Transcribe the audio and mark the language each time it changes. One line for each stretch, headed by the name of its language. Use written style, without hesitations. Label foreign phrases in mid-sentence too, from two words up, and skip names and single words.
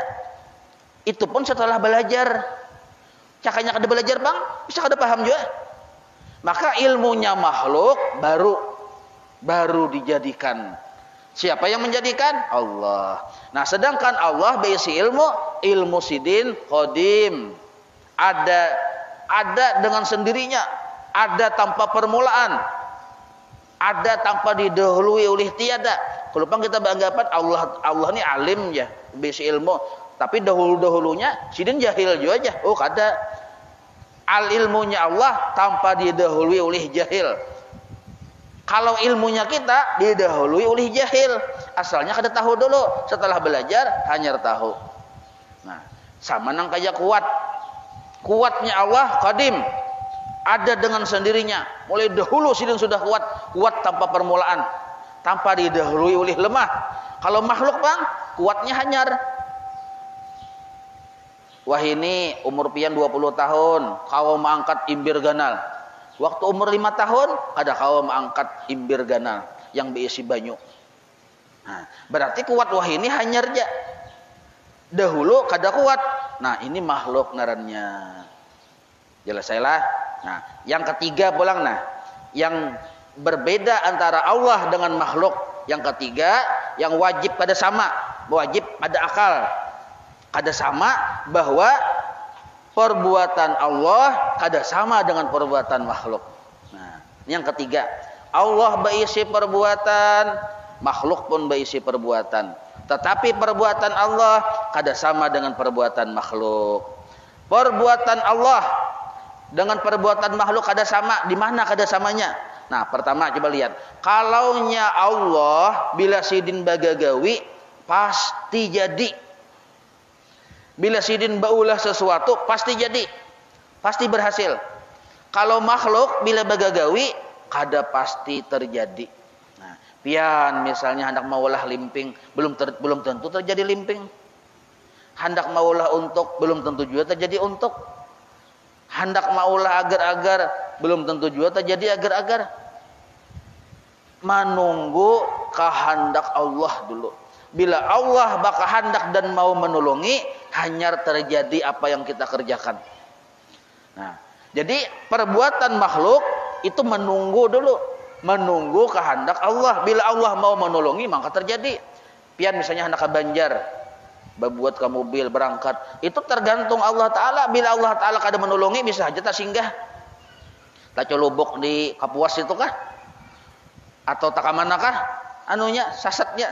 Banjar: Itu pun setelah belajar. Cakanya kada belajar, Bang, bisa kada paham juga.
Indonesian: Maka ilmunya makhluk baru dijadikan. Siapa yang menjadikan? Allah. Nah, sedangkan Allah berisi ilmu sidin qadim. Ada dengan sendirinya, ada tanpa permulaan, ada tanpa didahului oleh tiada.
Banjar: Kalau Bang kita beranggapan Allah ini alim ya, berisi ilmu, tapi dahulu-dahulunya sidin jahil juga aja. Oh, kada.
Indonesian: Al ilmunya Allah tanpa didahului oleh jahil.
Banjar: Kalau ilmunya kita didahului oleh jahil, asalnya kada tahu dulu, setelah belajar hanya tahu. Nah, sama nang kayak kuatnya Allah qadim, ada dengan sendirinya. Mulai dahulu sidin sudah kuat tanpa permulaan, tanpa didahului oleh lemah. Kalau makhluk, Bang, kuatnya hanyar. Wah, ini umur pian 20 tahun, kau mengangkat imbir ganal. Waktu umur 5 tahun, ada kau mengangkat imbir ganal yang berisi banyu. Nah, berarti kuat wah ini hanyar aja. Dahulu kada kuat. Nah, ini makhluk ngarannya. Jelas saya lah. Nah, yang ketiga pulang yang berbeda antara Allah dengan makhluk. Yang ketiga, yang wajib kada sama, wajib ada akal. Kada sama bahwa perbuatan Allah kada sama dengan perbuatan makhluk. Nah, yang ketiga, Allah berisi perbuatan, makhluk pun berisi perbuatan. Tetapi perbuatan Allah kada sama dengan perbuatan makhluk. Perbuatan Allah dengan perbuatan makhluk kada sama. Di mana kada samanya? Nah, pertama coba lihat. Kalaunya Allah bila sidin bagagawi pasti jadi. Bila sidin baulah sesuatu pasti jadi, pasti berhasil. Kalau makhluk bila bagagawi kada pasti terjadi. Pian misalnya hendak maulah limping, belum tentu terjadi limping. Hendak maulah untuk, belum tentu juga terjadi untuk. Hendak maulah agar-agar, belum tentu juga terjadi agar-agar.
Indonesian: Menunggu kehendak Allah dulu. Bila Allah bakal hendak dan mau menolongi, hanya terjadi apa yang kita kerjakan. Nah, jadi perbuatan makhluk itu menunggu dulu, menunggu kehendak Allah. Bila Allah mau menolongi, maka terjadi. Pian misalnya hendak ke Banjar, berbuat ke mobil berangkat, itu tergantung Allah Ta'ala.
Banjar: Bila Allah Ta'ala kada menolongi, bisa aja tak singgah. Tak colobok di Kapuas itu kah? Atau tak manakah? Anunya, sasatnya.